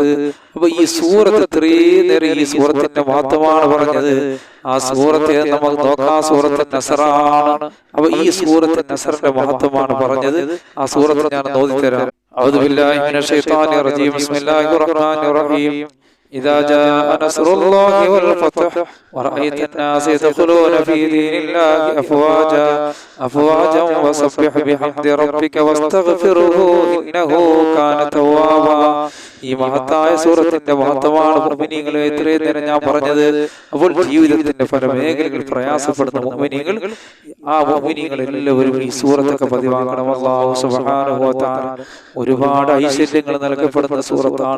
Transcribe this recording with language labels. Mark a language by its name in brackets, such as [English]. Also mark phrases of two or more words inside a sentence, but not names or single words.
[Malayalam] അപ്പൊ ഈ സൂറത്ത് ഇത്രയും നേരം ഈ സൂറത്തിന്റെ മഹത്വമാണ് പറഞ്ഞത്. ആ സൂറത്തെ നമുക്ക് നോക്കാം, സൂറത്ത് നസറാണ്. അപ്പൊ ഈ സൂറത്ത് നസറിന്റെ മഹത്വമാണ് പറഞ്ഞത്. ആ സൂറത്ത് ഞാൻ ഓതിത്തരാം. [Arabic] أعوذ بالله من الشيطان الرجيم. بسم الله الرحمن الرحيم. إذا جاء نصر الله والفتح ورأيت الناس يدخلون في دين الله أفواجا وسبح بحمد ربك واستغفره إنه كان توابا. [Malayalam] ഈ മഹത്തായ സൂറത്തിന്റെ മഹത്വമാണ് മുഅ്മിനീങ്ങളെ ഇത്രയും നേരം ഞാൻ പറഞ്ഞത്. അപ്പോൾ ജീവിതത്തിന്റെ പല മേഖലകളിൽ പ്രയാസപ്പെടുന്ന മുഅ്മിനീങ്ങൾ, ആ മുഅ്മിനീങ്ങൾ എല്ലാവരും ഈ സൂറത്തൊക്കെ പതിവാക്കണം. [Arabic] الله سبحانه وتعالى [Malayalam] ഒരുപാട് ഐശ്വര്യങ്ങൾ നൽകപ്പെടുന്ന സൂറത്താണ്.